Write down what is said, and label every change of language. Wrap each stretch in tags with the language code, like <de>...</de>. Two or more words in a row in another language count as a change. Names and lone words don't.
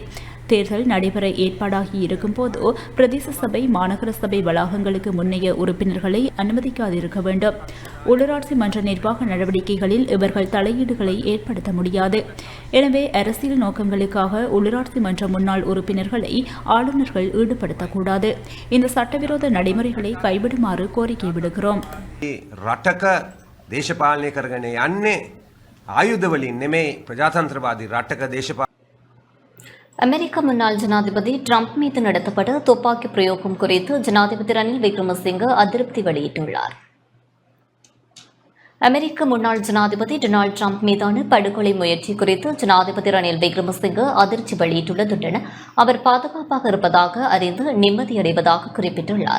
<ta>தேர்தல் நடைபெற ஏற்பாடாகி இருக்கும் போது பிரதேச சபை, மாநகர சபை வளாகங்களுக்கு முன்னைய உறுப்பினர்களை அனுமதிக்காதிருக்க வேண்டும். உள்ளூராட்சி மன்ற நிர்வாக நடவடிக்கைகளில் இவர்கள் தலையீடுகளை ஏற்படுத்த முடியாது. எனவே அரசியல் நோக்கங்களுக்காக உள்ளூராட்சி மன்ற முன்னாள் உறுப்பினர்களை ஆளுநர்கள் ஈடுபடுத்தக்கூடாது. இந்த சட்டவிரோத நடைமுறைகளை கைவிடுமாறு கோரிக்கை விடுகிறோம்.</ta> <si>දේශපාලනය කරගෙන යන්නේ ආයුධ වලින් නෙමෙයි ප්‍රජාතන්ත්‍රවාදී රටක දේශපාලන.</si> <ta>அமெரிக்க முன்னாள் ஜனாதிபதி டிரம்ப் மீது நடத்தப்பட்ட துப்பாக்கி பிரயோகம் குறித்து ஜனாதிபதி ரணில் விக்ரமசிங்கே அதிருப்தி வெளியிட்டுள்ளார். அமெரிக்க முன்னாள் ஜனாதிபதி டொனால்டு டிரம்ப் மீதான படுகொலை முயற்சி குறித்து ஜனாதிபதி ரணில் விக்ரமசிங்கே அதிர்ச்சி வெளியிட்டுள்ளதுடன் அவர் பாதுகாப்பாக இருப்பதாக அறிந்து நிம்மதியடைவதாக குறிப்பிட்டுள்ளார்.</ta>